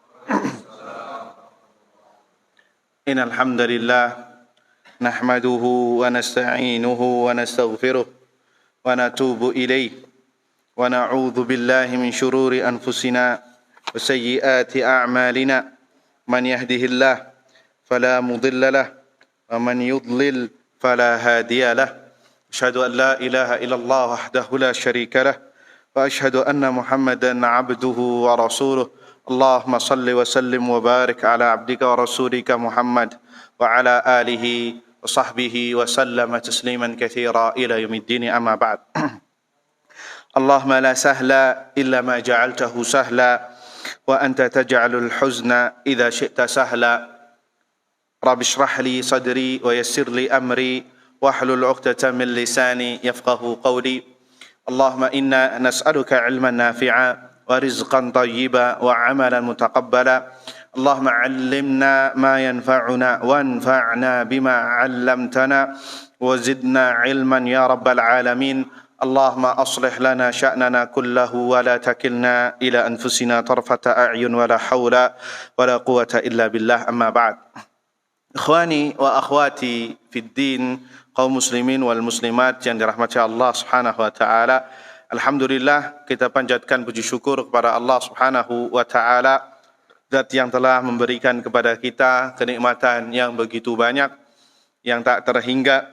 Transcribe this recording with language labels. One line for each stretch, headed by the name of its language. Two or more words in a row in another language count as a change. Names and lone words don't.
Arabic: إن الحمد لله نحمده ونستعينه ونستغفره ونتوب إليه ونعوذ بالله من شرور أنفسنا وسيئات أعمالنا. من يهده الله فلا مضل له ومن يضلل فلا هادي له. أشهد أن لا إله إلا الله وحده لا شريك له وأشهد أن محمدا عبده ورسوله. اللهم صل وسلم وبارك على عبدك ورسولك محمد وعلى آله وصحبه وسلم تسليما كثيرا إلى يوم الدين، أما بعد. اللهم لا سهل إلا ما جعلته سهلا وأنت تجعل الحزن إذا شئت سهلا. رب اشرح لي صدري ويسر لي أمري واحلل عقدة من لساني يفقهوا قولي. اللهم إنا نسألك علما نافعا ورزقا طيبا وعملا متقبلا. اللهم علمنا ما ينفعنا وانفعنا بما علمتنا وزدنا علما يا رب العالمين. اللهم أصلح لنا شأننا كله ولا تكلنا إلى أنفسنا طرفة عين ولا حول ولا قوة إلا بالله، أما بعد. إخواني وأخواتي في الدين,
Indonesian: kaum
Arabic: مسلمين والمسلمات
Indonesian: yang dirahmati Allah
Arabic: سبحانه وتعالى.
Indonesian: Alhamdulillah, kita panjatkan puji syukur kepada Allah
Arabic: سبحانه وتعالى,
Indonesian: zat yang telah memberikan kepada kita kenikmatan yang begitu banyak yang tak terhingga.